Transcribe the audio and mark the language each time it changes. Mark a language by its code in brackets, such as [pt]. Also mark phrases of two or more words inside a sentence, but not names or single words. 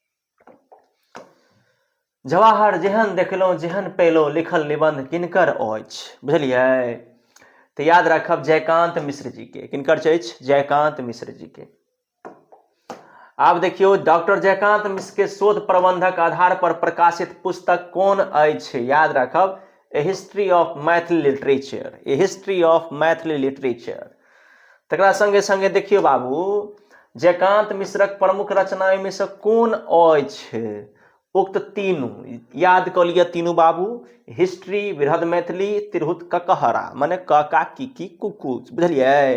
[mai] जवाहर जेहन देखलो जेहन पेलो लिखल निबंध किनकर अछि? बुझलियै। तो याद रखब जयकांत मिश्र जी के। किनकर अछि? जयकांत मिश्र जी के। आब देखियो डॉक्टर जयकांत मिश्र के शोध प्रबंधक आधार पर प्रकाशित पुस्तक कोन अछि? याद रखब ए हिस्ट्री ऑफ मैथिली लिटरेचर। ए हिस्ट्री ऑफ मैथिली लिटरेचर। तकरा संगे संगे देखियो बाबू जयकांत मिश्रक प्रमुख रचना में से कोन अछि? उक्त तीनू याद क लिया तीनू बाबू। हिस्ट्री, बृहद मैथिली, तिरहुत ककहरा माने काका की कुकू, बुझलियै।